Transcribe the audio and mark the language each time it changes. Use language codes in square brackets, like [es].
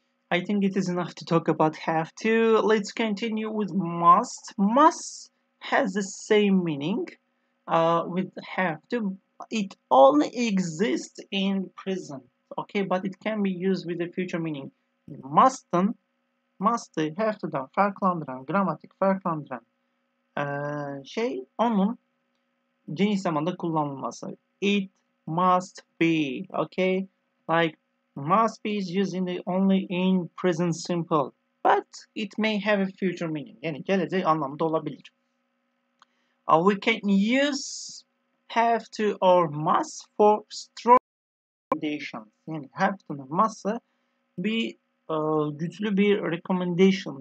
[en] I think it is enough to talk about have to. Let's continue with must. Must has the same meaning with have to. It only exists in present. Okay, but it can be used with the future meaning. [tr] Must'ın, must'ı have to'dan farklandıran, gramatik farklandıran şey onun geniş zamanda kullanılması. [en] It must be. Okay, like must be is used only in present simple, but it may have a future meaning. [tr] Yani gelecek anlamda olabilir. [en] We can use have to or must for strong conditions. [tr] Yani have to'nun must'ı bir güçlü bir recommendation.